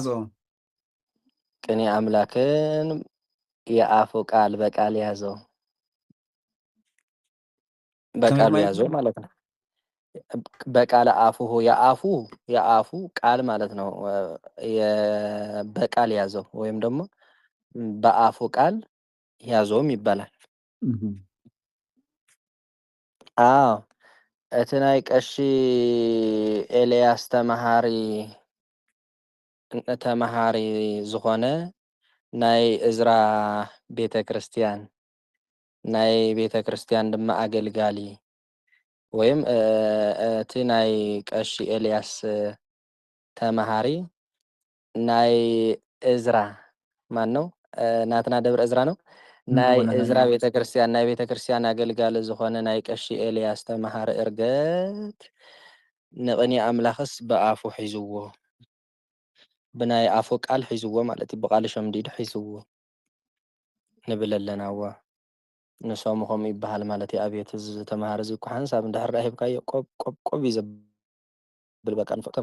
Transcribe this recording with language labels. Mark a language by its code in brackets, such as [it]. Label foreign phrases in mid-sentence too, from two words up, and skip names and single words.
[am] ቅኔ አምላክን የአፉ ቃል በቃል ያዘው በቃሉ ያዘው ማለት ነው። [gez] በቃል አፉሁ [am] የአፉ ቃል ማለት ነው። በቃል ያዘው ወይም ደግሞ በአፉ ቃል ያዘውም ይባላል። [ti] አዎ እቲ ናይ ቀሺ ኤልያስ ተማሃሪ ዝኾነ ናይ እዝራ ቤተ ክርስቲያን ድማ አገልጋሊ ወይም እቲ ናይ ቀሺ ኤልያስ ተማሃሪ ናይ እዝራ [am] ማን ነው? [gez] ናትና ደብረ እዝራ [ti] ነው። ናይ እዝራ ቤተክርስቲያን አገልጋሊ ዝኾነ ናይ ቀሺ ኤልያስ ተማሃሪ እርገት ንቅኔ አምላኽስ ብአፉ ሒዝዎ ብናይ አፉ ቃል ሒዝዎ ማለት እዩ። ብቃል ሸምዲዱ ሒዝዎ ንብል ኣለና እዋ ንሶምኹም ይበሃል ማለት እዩ። ኣብየት እዚ ተማሃሪ እዚ እኳ ሓንሳብ እንድሕር ሂብካዮ ቆብ እዩ ዘብል በቃ ንፍቅቶም